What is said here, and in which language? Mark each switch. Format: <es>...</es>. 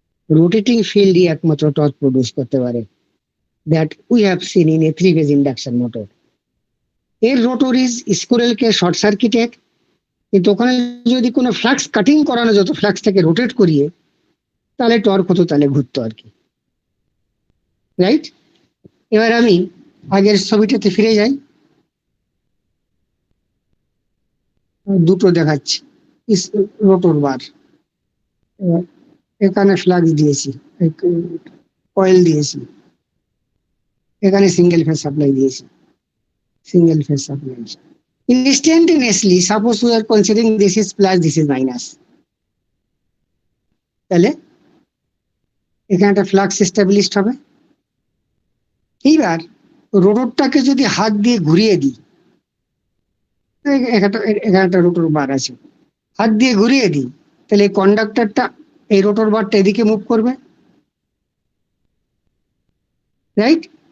<en>Rotating field</en> <bn>একমাত্র torque produce করতে পারে,</bn> <en>that we have seen in a 3-phase induction motor.</en> <bn>এর rotor is স্কুরেলকে short circuited, কিন্তু ওখানে যদি কোনো ফ্লাক্স কাটিং করানো যেত, ফ্লাক্সটাকে রোটেট করিয়ে, তাহলে টর্ক হতো, তাহলে ঘুরতো আর কি, রাইট? এবার আমি আগের ছবিটাতে ফিরে যাই, দুটো দেখাচ্ছি রোটর বার। এখানে ফ্লাক্স দিয়েছি, কয়েল দিয়েছি, এখানে সিঙ্গেল ফেজ সাপ্লাই দিয়েছি, single phase supply.</bn> <en>Instantaneously, suppose we are considering this is plus, this is minus,</en> <bn>তাহলে এখানে একটা ফ্লাক্স এস্টাবলিশড হবে। এইবার রোটরটাকে যদি হাত দিয়ে ঘুরিয়ে দিই, এখানে একটা রোটর বার আছে, হাত দিয়ে ঘুরিয়ে দিই, তাহলে এই কন্ডাক্টরটা, এই রোটর বারটা এদিকে মুভ করবে, রাইট?</bn>